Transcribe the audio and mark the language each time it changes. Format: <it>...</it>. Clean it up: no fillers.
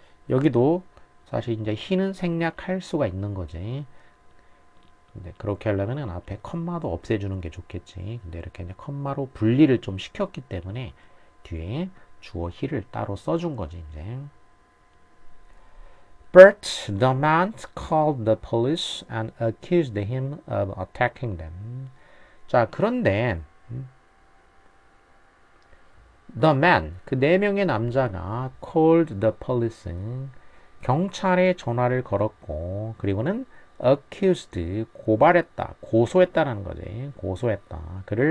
<ko>여기도 사실 이제 he는 생략할 수가 있는 거지. 근데 그렇게 하려면은 앞에 컴마도 없애주는 게 좋겠지. 근데 이렇게 이제 컴마로 분리를 좀 시켰기 때문에 뒤에 주어 he를 따로 써준 거지, 이제.</ko> <en>But the man called the police and accused him of attacking them.</en> <ko>자, 그런데 the man, 그 4명의 남자가 called the police, 경찰에 전화를 걸었고 그리고는 accused, 고발했다, 고소했다라는 거지. 고소했다.</ko>